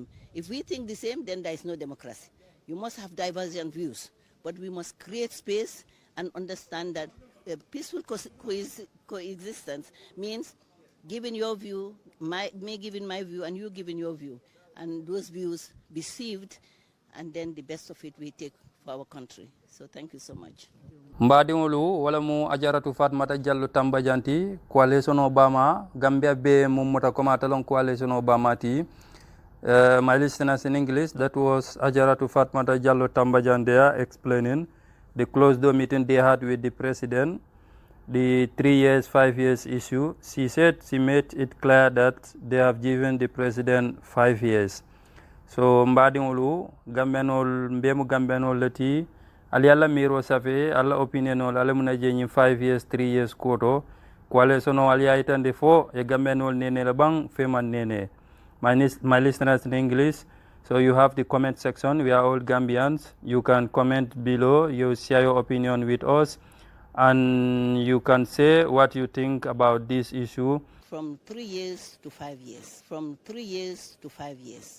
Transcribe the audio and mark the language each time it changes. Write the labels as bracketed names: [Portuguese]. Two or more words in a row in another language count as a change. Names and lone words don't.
[English] If we think the same, then there is no democracy. You must have divergent views, but we must create space and understand that peaceful coexistence means giving your view, me giving my view, and you giving your view, and those views be sieved, and then the best of it we take for our country. So thank you so much. [Fula] mbadiŋolu wala mu ajaratu fatmata jallo tambajanti coalition obama gambia be mummuta koma talon coalition obama ti [English] my listeners in English, that was Ajaratu Fatmata Jallo Tambajandea explaining the closed door meeting they had with the president, the 3 years, 5 years issue. She said she made it clear that they have given the president 5 years. [Fula] So mbadiŋolu gambenol mbemu gambenol lati ali alla miro safe alla opinionol alla muna jeñi 5 years 3 years koto coalition o ali aytande fo e gambenol nene la bang feman nene. [English] My listeners in English, so you have the comment section. We are all Gambians. You can comment below. You share your opinion with us, and you can say what you think about this issue. From 3 years to 5 years. From 3 years to 5 years.